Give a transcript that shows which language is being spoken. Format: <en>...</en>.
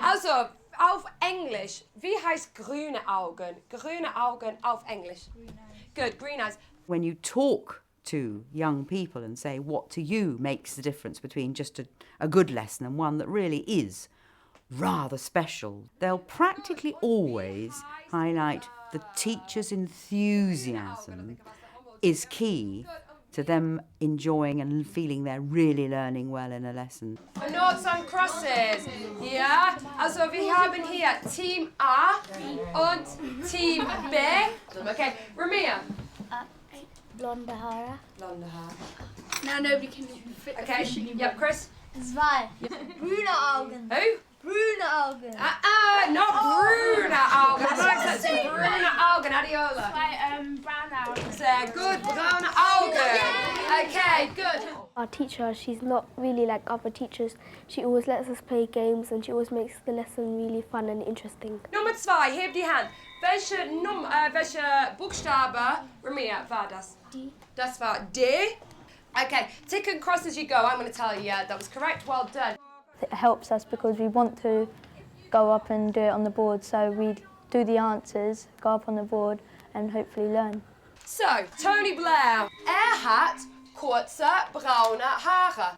<de>Also, auf Englisch, wie heißt grüne Augen? Grüne Augen auf Englisch.</de> <en>Good, green eyes. When you talk to young people and say what to you makes the difference between just a good lesson and one that really is rather special, they'll practically always highlight the teacher's enthusiasm is key to them enjoying and feeling they're really learning well in a lesson. Noughts and crosses.</en> <de>Ja, also wir haben hier Team A und Team B.</de> <en>Okay, Ramia.</en> <de>Blonde Haare. Blonde Haare.</de> <en>Now nobody can fit. Okay, yep, Chris.</en> <de>Zwei. Brune Augen.</de> <en>Who?</en> <de>Brune Augen.</de> <en>Not</en> <de>brune Augen.</de> <en>That's brune Augen. Adiola. Brown</en> <de>Augen. Sehr</de> <en>good,</en> <de>braune Augen.</de> <en>Okay, good. Our teacher, she's not really like other teachers. She always lets us play games and she always makes the lesson really fun and interesting.</en> <de>Nummer 2, heb die Hand. Welche Buchstabe, Ramia, war das? D. Das war D.</de> <en>Okay, tick and cross as you go. I'm going to tell you, yeah, that was correct. Well done. It helps us because we want to go up and do it on the board, so we do the answers, go up on the board and hopefully learn.</en> <de>So, Tony Blair. Hat kurze braune Haare.</de>